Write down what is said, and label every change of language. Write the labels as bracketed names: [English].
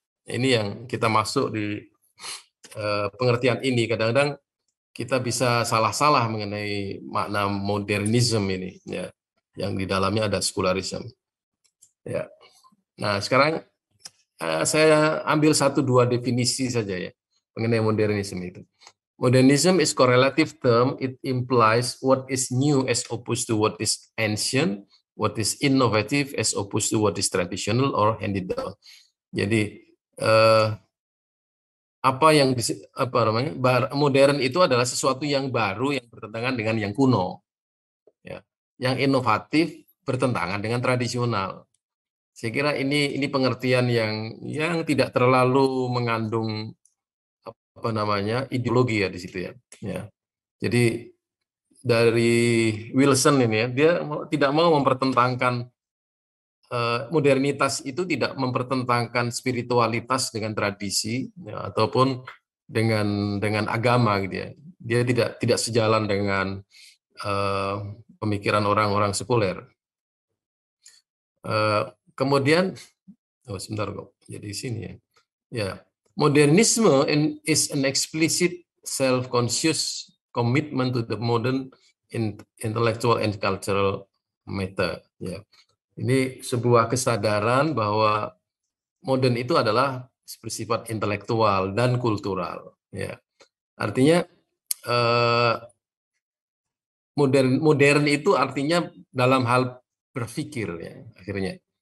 [Indonesian] Ini yang kita masuk di pengertian ini. Kadang-kadang kita bisa salah-salah mengenai makna modernisme ini, ya, yang di dalamnya ada sekularisme. Ya. Nah, sekarang saya ambil 1-2 definisi saja ya mengenai modernisme itu. [English] Modernism is correlative term. It implies what is new as opposed to what is ancient, what is innovative as opposed to what is traditional or handed down. [Indonesian] Jadi apa namanya, modern itu adalah sesuatu yang baru yang bertentangan dengan yang kuno, ya. Yang inovatif bertentangan dengan tradisional. Saya kira ini pengertian yang tidak terlalu mengandung apa namanya ideologi ya di situ ya. Ya. Jadi dari Wilson ini ya, dia tidak mau mempertentangkan modernitas itu tidak mempertentangkan spiritualitas dengan tradisi ya, ataupun dengan agama gitu ya. Dia tidak sejalan dengan pemikiran orang-orang sekuler. Kemudian sebentar kok. Jadi di sini ya. [English] Ya, modernisme is an explicit self-conscious commitment to the modern intellectual and cultural matter. [Indonesian] Ya. Ini sebuah kesadaran bahwa modern itu adalah bersifat intelektual dan kultural. Ya. Artinya modern itu artinya dalam hal berpikir ya akhirnya.